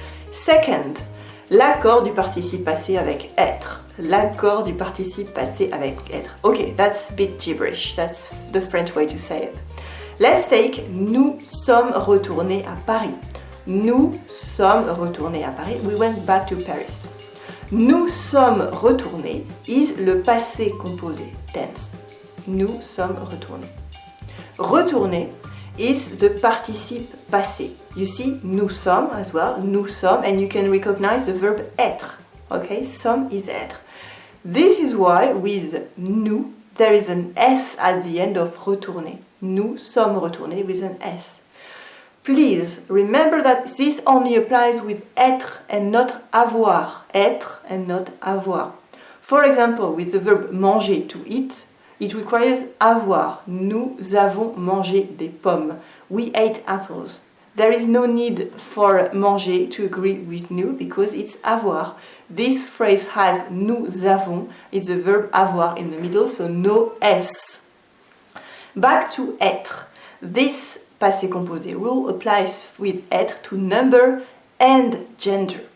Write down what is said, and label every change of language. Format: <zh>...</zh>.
<fr>Second, l'accord du participe passé avec être. L'accord du participe passé avec être.</fr> <en>Okay, that's a bit gibberish. That's the French way to say it. Let's take</en> <fr>nous sommes retournés à Paris. Nous sommes retournés à Paris.</fr> <en>We went back to Paris.</en> <fr>Nous sommes retournés</fr> <en>is</en> <fr>le passé composé,</fr> <en>tense.</en> <fr>Nous sommes retournés. Retourner</fr> <en>is the</en> <fr>participe passé.</fr> <en>You see,</en> <fr>nous sommes</fr> <en>as well, nous sommes, and you can recognize the verb être. Okay, sommes is être. This is why with nous, there is an S at the end of retourner.</en> <fr>Nous sommes retournés</fr> <en>with an S. Please remember that this only applies with être and not avoir. Être and not avoir. For example, with the verb manger, to eat, it requires avoir.</en> <fr>Nous avons mangé des pommes.</fr> <en>We ate apples. There is no need for manger to agree with nous because it's avoir. This phrase has</en> <fr>nous avons.</fr> <en>It's the verb avoir in the middle, so no S. Back to être. This passé composé rule applies with être to number and gender.</en>